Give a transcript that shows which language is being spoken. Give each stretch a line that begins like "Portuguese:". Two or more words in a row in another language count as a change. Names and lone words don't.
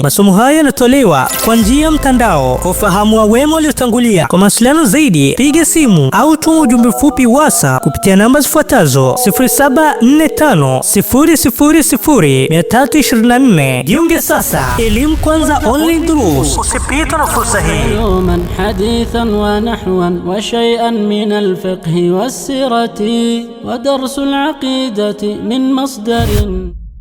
Swahili: Masomo haya yanatolewa kwa njia ya mtandao kwa ufahamu wa wema waliotangulia. Kwa mawasiliano zaidi piga simu au tuma ujumbe mfupi WhatsApp kupitia namba zifuatazo 0745000324. Jiunge sasa. Elimu Kwanza Online Durus. Usipitwe na fursa hii.
Arabic: يوما حديثا ونحوا وشيئا من الفقه والسيرة ودرس العقيدة من مصدر